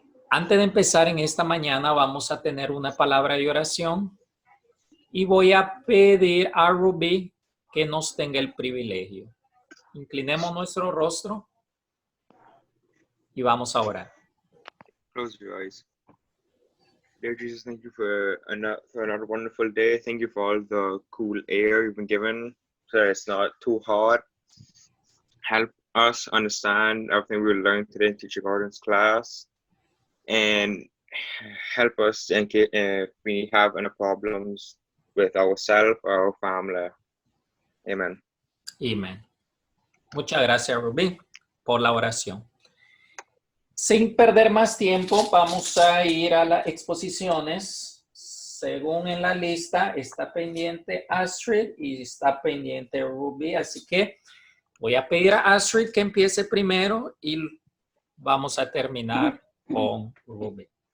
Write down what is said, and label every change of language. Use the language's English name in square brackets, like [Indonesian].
[Spanish] Antes de empezar en esta mañana vamos a tener una palabra de oración y voy a pedir a Ruby que nos tenga el privilegio. Inclinemos nuestro rostro y vamos a orar. [English] Close your eyes. Dear Jesus, thank you for another wonderful day. Thank you for all the cool air you've been given so that it's not too hot. Help us understand everything we learned today in Teacher Gordon's class, and help us in case if we have any problems with ourselves or our family. Amen. [Spanish] Amén. Muchas gracias, Ruby, por la oración. Sin perder más tiempo, vamos a ir a las exposiciones. Según en la lista, está pendiente Astrid y está pendiente Ruby, así que voy a pedir a Astrid que empiece primero y vamos a terminar con Ruby.